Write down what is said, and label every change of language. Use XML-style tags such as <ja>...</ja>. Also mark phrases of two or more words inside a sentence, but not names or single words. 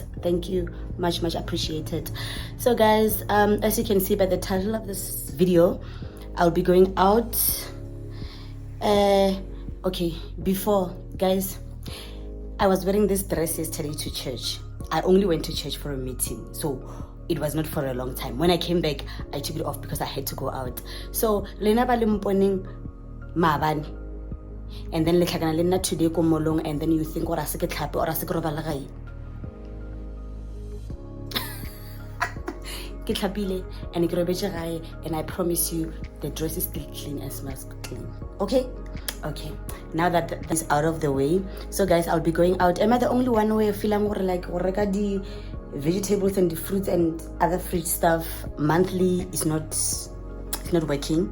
<en>Thank you, much appreciated. So guys, as you can see by the title of this video, I'll be going out. Okay, before guys, I was wearing this dress yesterday to church. I only went to church for a meeting, so it was not for a long time. When I came back, I took it off because I had to go out.</en> <tn>So lena ba limponing maabane,</tn> <en>and then</en> <tn>letlhakana le nna today ko molong,</tn> <en>and then you think</en> <tn>ora se ke tlhape ora se ke robala gae. Ke tlhapile and ke robetse gae,</tn> <en>and I promise you the dress is still clean and smells clean. Okay, now that is out of the way, so guys, I'll be going out. Am I the only one who feeling like the vegetables and the fruits and other fruit stuff monthly is not working?</en>